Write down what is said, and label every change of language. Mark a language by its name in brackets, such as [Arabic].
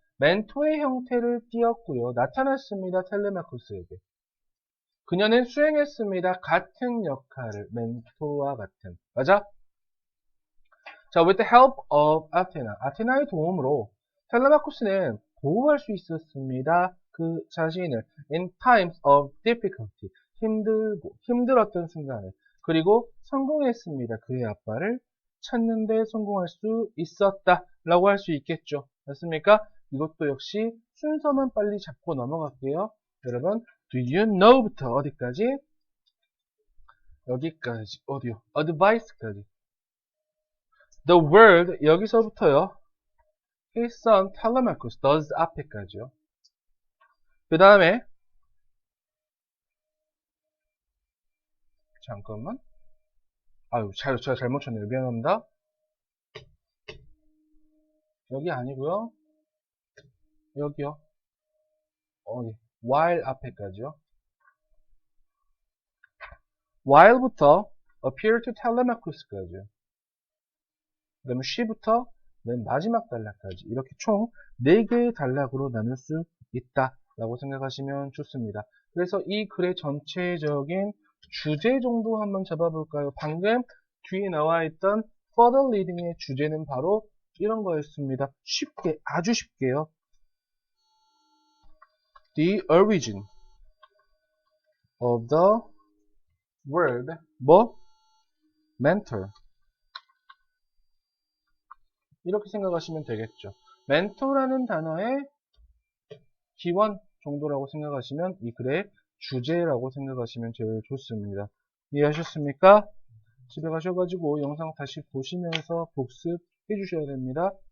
[Korean] 멘토의 형태를 띠었고요. 나타났습니다. 텔레마쿠스에게. 그녀는 수행했습니다. 같은 역할을, 멘토와 같은. 맞아? 자, [English] with the help of Athena. [Korean] 아테나의 도움으로 텔레마쿠스는 보호할 수 있었습니다. 그 자신을 [English] in times of difficulty. [Korean] 힘들었던 순간에. 그리고 성공했습니다. 그의 아빠를 찾는데 성공할 수 있었다. 라고 할 수 있겠죠. 맞습니까? 이것도 역시 순서만 빨리 잡고 넘어갈게요. 여러분, [English] do you know [Korean] 부터 어디까지? 여기까지. 어디요? advice까지. [English] The word, [Korean] 여기서부터요. [English] His son Telemachus does 앞에까지요. [Korean] 그 다음에 잠깐만. 아유, 제가 잘못 쳤네요. 미안합니다. 여기 아니고요. 여기요. while 앞에까지요. [English] while부터 appear to Telemachus까지요. [Korean] 그 다음에 she부터 맨 마지막 단락까지 이렇게 총 4개의 단락으로 나눌 수 있다라고 생각하시면 좋습니다. 그래서 이 글의 전체적인 주제 정도 한번 잡아볼까요? 방금 뒤에 나와 있던 further reading의 주제는 바로 이런 거였습니다. 쉽게, 아주 쉽게요. [English] The origin of the word mentor. [Korean] 이렇게 생각하시면 되겠죠. 멘토라는 단어의 기원 정도라고 생각하시면 이 글의 주제라고 생각하시면 제일 좋습니다. 이해하셨습니까? 집에 가셔가지고 영상 다시 보시면서 복습해 주셔야 됩니다.